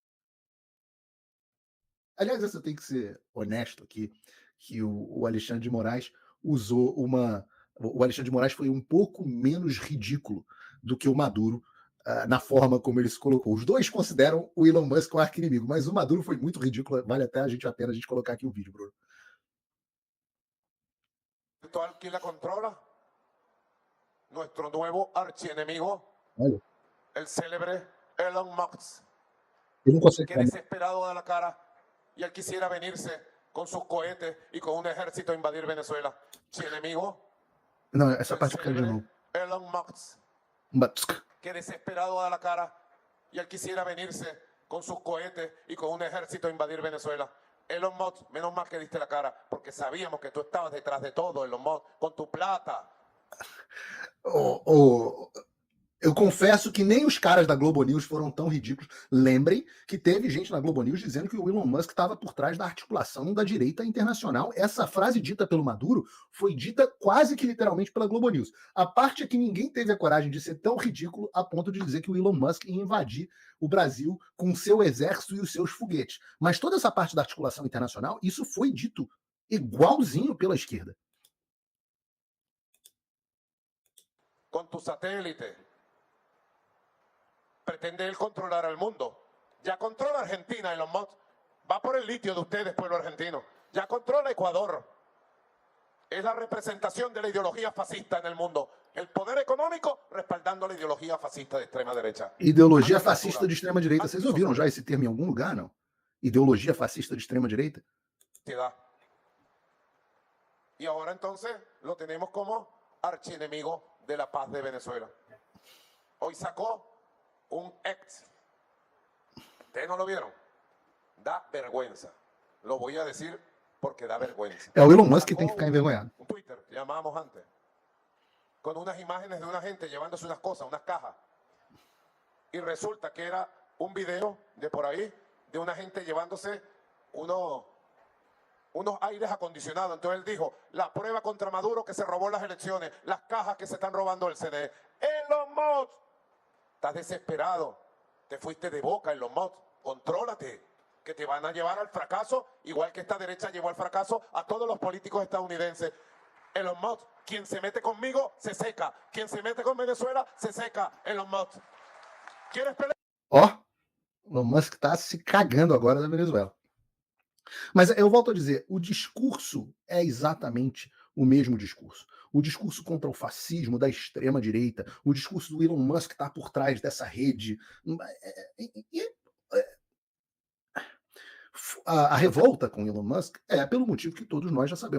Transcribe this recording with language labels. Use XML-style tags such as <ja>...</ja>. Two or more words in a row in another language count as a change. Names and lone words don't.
<pt>Aliás, eu tenho que ser honesto aqui, que o Alexandre de Moraes usou uma. O Alexandre de Moraes foi um pouco menos ridículo do que o Maduro na forma como ele se colocou. Os dois consideram o Elon Musk um arqui-inimigo, mas o Maduro foi muito ridículo. Vale até a pena a gente colocar aqui o vídeo, Bruno.</pt> <es>¿Quién la controla? Nuestro nuevo archienemigo,</es> <pt>Olha,</pt> <es>el célebre Elon Musk,</es> <pt>ele não consegue.</pt> <es>que desesperado da la cara y él quisiera venirse con sus cohetes y con un ejército a invadir Venezuela. Archienemigo,</es> <pt>Não, essa</pt> <es>el</es> <pt>parte eu quero de</pt> <es>célebre</es> <pt>novo.</pt> <es>Elon Musk,</es> <pt>Musk.</pt> <es>que desesperado da la cara y él quisiera venirse con sus cohetes y con un ejército a invadir Venezuela. Elon Musk, menos mal que diste la cara, porque sabíamos que tú estabas detrás de todo, Elon Musk, con tu plata.</es> <pt>Eu confesso que nem os caras da Globo News foram tão ridículos. Lembrem que teve gente na Globo News dizendo que o Elon Musk estava por trás da articulação da direita internacional. Essa frase dita pelo Maduro foi dita quase que literalmente pela Globo News. A parte é que ninguém teve a coragem de ser tão ridículo a ponto de dizer que o Elon Musk ia invadir o Brasil com o seu exército e os seus foguetes. Mas toda essa parte da articulação internacional, isso foi dito igualzinho pela esquerda.</pt> <es>Con tu satélite pretende él controlar al mundo. Ya controla Argentina, Elon Musk. Va por el litio de ustedes, pueblo argentino. Ya controla Ecuador. Es la representación de la ideología fascista en el mundo. El poder económico respaldando la ideología fascista de extrema derecha.</es> <pt>Ideologia fascista de extrema direita. Vocês ouviram já esse termo em algum lugar, não? Ideologia fascista de extrema direita?</pt> <es>Y ahora entonces lo tenemos como archienemigo de la paz de Venezuela. Hoy sacó un ex. ¿Ustedes no lo vieron? Da vergüenza. Lo voy a decir porque da vergüenza.</es> <pt>É o Elon Musk que tem que ficar envergonhado.</pt> <es>Un Twitter, que llamábamos antes, con unas imágenes de una gente llevándose unas cosas, unas cajas. Y resulta que era un video de por ahí, de una gente llevándose unos aires acondicionados. Entonces él dijo, la prueba contra Maduro que se robó las elecciones, las cajas que se están robando del CNE. Elon Musk, estás desesperado, te fuiste de boca, Elon Musk, contrólate, que te van a llevar al fracaso, igual que esta derecha llevó al fracaso a todos los políticos estadounidenses. Elon Musk, quien se mete conmigo, se seca. Quien se mete con Venezuela, se seca. Elon Musk. ¿Quieres pelear?</es> <pt>Ó, Elon Musk está se cagando agora da Venezuela. Mas eu volto a dizer, o discurso é exatamente o mesmo discurso. O discurso contra o fascismo da extrema-direita, o discurso do Elon Musk que está por trás dessa rede. A revolta com Elon Musk é pelo motivo que todos nós já sabemos.</pt>